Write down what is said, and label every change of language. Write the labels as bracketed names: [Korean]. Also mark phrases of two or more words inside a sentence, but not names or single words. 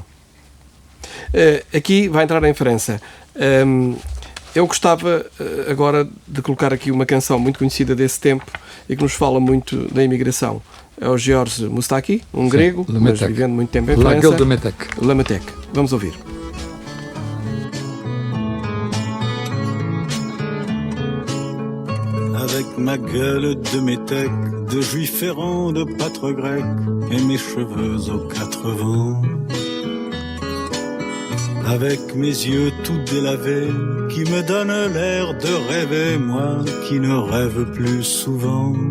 [Portuguese] Aqui vai entrar em França. Eu gostava agora de colocar aqui uma canção muito conhecida desse tempo e que nos fala muito da imigração. É o Georges Moustaki, um grego, mas vivendo muito tempo em França. La Métèque. Vamos ouvir. [French] Avec ma gueule de métèque, de juif errant, de pâtre grec, et mes cheveux aux 4 vents. Avec mes yeux tout délavés, qui me donnent l'air de rêver, moi qui ne rêve plus souvent.